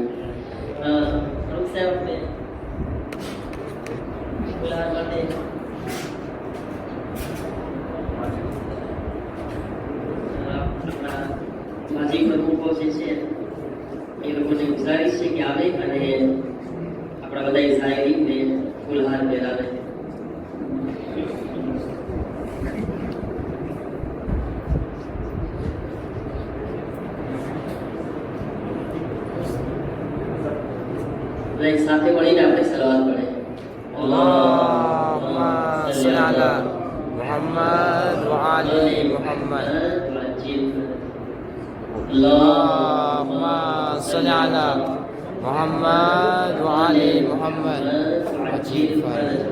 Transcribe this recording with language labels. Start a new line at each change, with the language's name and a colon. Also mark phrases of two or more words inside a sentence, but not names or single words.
Gujarati: ફારૂક સાહેબ ગુલાબ માટે માજી પ્રમુખો જે છે એ લોકોને ગુજારિશ છે કે આવે અને આપણા બધા ઝાયરીને ફૂલહાર પહેરાવે. બધા સાથે મળીને આપણે સલાવત પડે.
Arabic: اللهم صل على محمد وعلى محمد. اللهم صل على محمد وعلى محمد وعجل فرجه.